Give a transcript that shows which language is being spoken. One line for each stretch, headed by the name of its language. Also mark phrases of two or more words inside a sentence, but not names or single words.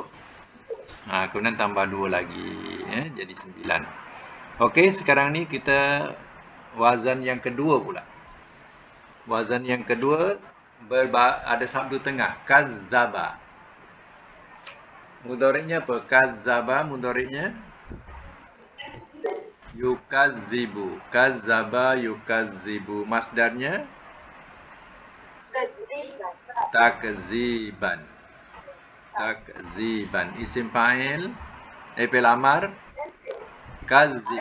Malay: Kemudian tambah 2 lagi ya, jadi 9. Okey, sekarang ni kita wazan yang kedua pula. Wazan yang kedua ada sabdu tengah, kazzaba. Mudhari'nya apa? Kazzaba mudhari'nya yukazzibu.
Arabic: كذّب يكذّب.
Malay: Masdarnya takziban. Takziban.
Arabic: اسم فاعل فعل أمر كاذب.